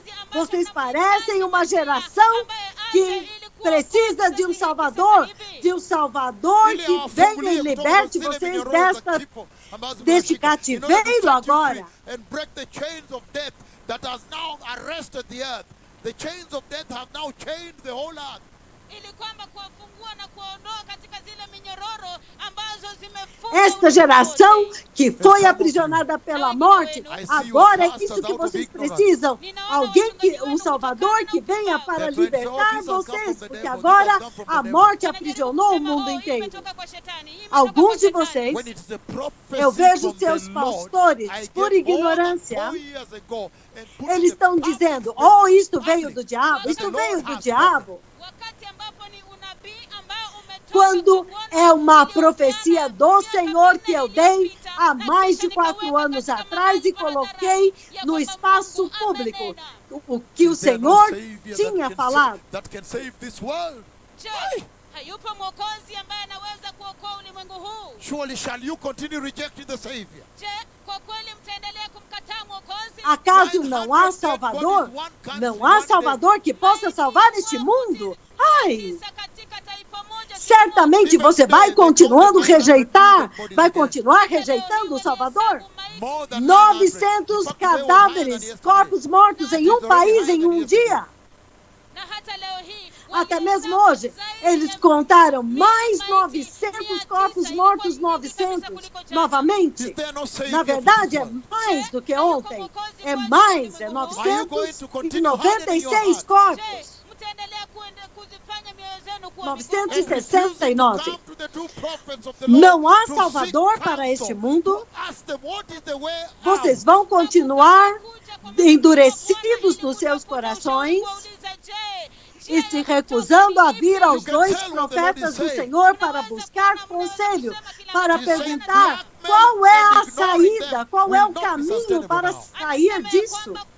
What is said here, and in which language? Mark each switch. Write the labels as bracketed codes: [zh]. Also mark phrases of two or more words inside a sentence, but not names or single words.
[pt] Vocês parecem uma geração que precisa de um Salvador que venha e liberte vocês deste cativeiro agora. [en] The chains of death have now chained the whole earth. [sw] ili kwamba kuwafungua na kuwaondoa katika zile minyororo ambazo zimefunga [pt] Esta [sw] ulimwengu [pt] geração [sw] wote. [pt] que foi aprisionada pela morte, agora é isso que vocês precisam. Alguém um Salvador que venha para libertar vocês, porque agora a morte aprisionou o mundo inteiro. [sw] Imetoka kwa shetani, hii imetoka [pt] Alguns [sw] kwa [pt] de [sw] shetani. [pt] vocês, [en] When it's the prophecy [pt] eu vejo [en] from the [pt] seus [en] Lord, [pt] pastores, [en] I [pt] por [en] gave all [pt] ignorância, [en] 4 years ago and put [pt] eles [en] the [pt] estão [en] public [pt] dizendo, [en] statement [pt] oh, isto veio [en] public [pt] do diabo, [en] that [pt] isto [en] the [pt] veio [en] Lord [pt] do [en] has [pt] diabo. [sw] Wakati ambapo ni unabii ambao umetoka [pt] Quando [sw] kwa Bwana, [pt] é uma [sw] uliopeana [pt] profecia do [sw] miaka [pt] Senhor [sw] minne [pt] que eu dei [sw] iliyopita, [pt] há [sw] na [pt] mais [sw] kisha [pt] de 4 [sw] nikaweka [pt] anos [sw] katika [pt] atrás e [sw] mahali pa [pt] coloquei [sw] hadharani ya [pt] no [sw] kwamba espaço Mungu público amenena. [pt] o que o [en] Is there no [pt] Senhor [en] Savior [pt] tinha [en] that can [pt] falado. [en] that can save this world? [sw] Je, hayupo mwokozi ambaye anaweza kuokoa ulimwengu huu? [en] Surely shall you continue rejecting the Savior? [sw] Je, kwa kweli mtaendelea kumkataa mwokozi? [pt] Acaso não há Salvador? Não há Salvador que possa salvar este mundo? Ai! [sw] Tisa katika taifa moja [pt] Certamente você vai continuando vai continuar rejeitando o Salvador? [en] More than 900 900 [pt] cadáveres, corpos mortos em um país em um dia. [sw] na hata leo hii [pt] Até mesmo hoje, eles contaram mais 900 corpos mortos, 900 novamente. [en] Is there no Savior [pt] Na [en] for [pt] verdade, [en] this [pt] é [en] world? [pt] mais do que ontem. É mais, é 996 corpos. [sw] mtaendelea kuzifanya mioyo zenu kuwa 969. [en] Come to the true prophets of the Lord [pt] Não há [en] to [pt] Salvador [en] seek [pt] para [en] counsel. [pt] este mundo. [en] Ask them what is the way [pt] Vocês [en] out. [pt] vão continuar endurecidos nos seus corações e se recusando a vir aos 2 profetas do Senhor para buscar conselho, para perguntar qual é a saída, qual é o caminho para sair disso.